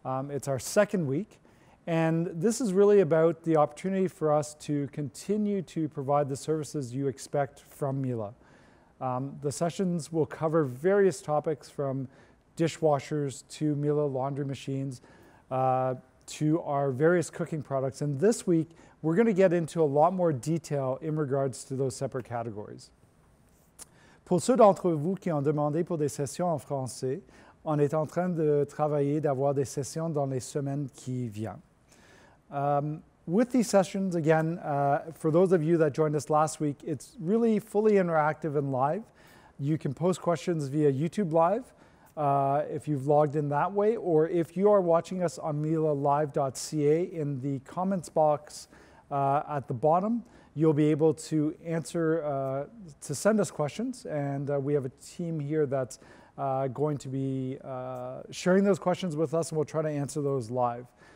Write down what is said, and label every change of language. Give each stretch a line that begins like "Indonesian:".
English: It's our second week. And this is really about the opportunity for us to continue to provide the services you expect from Mila. The sessions will cover various topics from dishwashers to Mila laundry machines to our various cooking products. And this week, we're going to get into a lot more detail in regards to those separate categories.
French: Pour ceux d'entre vous qui ont demandé pour des sessions en français, on est en train de travailler d'avoir des sessions dans les semaines qui viennent.
English: With these sessions, again, for those of you that joined us last week, it's really fully interactive and live. You can post questions via YouTube Live if you've logged in that way, or if you are watching us on milalive.ca, in the comments box at the bottom, you'll be able to answer, to send us questions, and we have a team here that's going to be sharing those questions with us, and we'll try to answer those live.